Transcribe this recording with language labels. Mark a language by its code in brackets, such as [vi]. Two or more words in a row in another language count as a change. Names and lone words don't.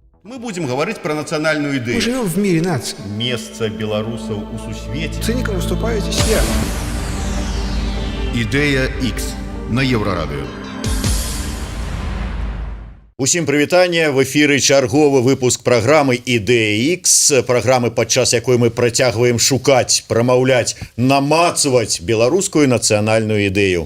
[ru] Мы будем говорить про национальную идею. Мы живем в мире наций. Место белорусов [be] у сусвете. [ru] Циником выступаете все. [be] Ідэя X на Еўрарадыё. Усім прывітанне, в эфіры чарговы выпуск праграмы «Ідэя X», праграмы, падчас якой мы працягваем шукаць, прамаўляць, намацваць беларускую нацыянальную ідэю.